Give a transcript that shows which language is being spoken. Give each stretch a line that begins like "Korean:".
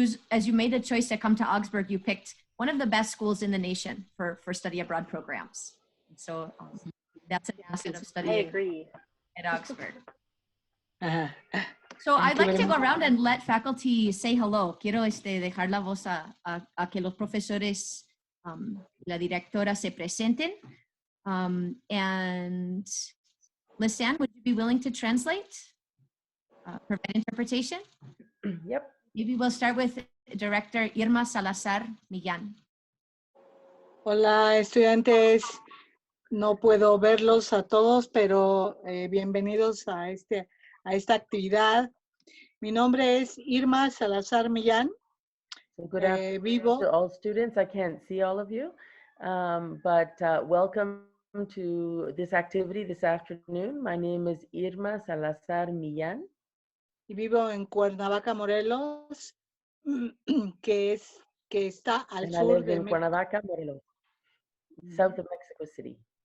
English: As you made a choice to come to Augsburg, you picked one of the best schools in the nation for study abroad programs. So that's an asset of studying at Augsburg. So I'd like to go around and let faculty say hello.
Spanish: Quiero dejar la voz a que los profesores, la directora se presenten.
English: And Lisanne, would you be willing to translate? Provide interpretation? Yep. Maybe we'll start with Director Irma Salazar Millán.
Spanish: Hola, estudiantes. No puedo verlos a todos, pero bienvenidos a esta actividad. Mi nombre es Irma Salazar Millán.
English: So good afternoon to all students. I can't see all of you, but welcome to this activity this afternoon. My name is Irma Salazar Millán.
Spanish: Y vivo en Cuernavaca, Morelos, que está al sur de
English: Cuernavaca, Morelos, south of Mexico City.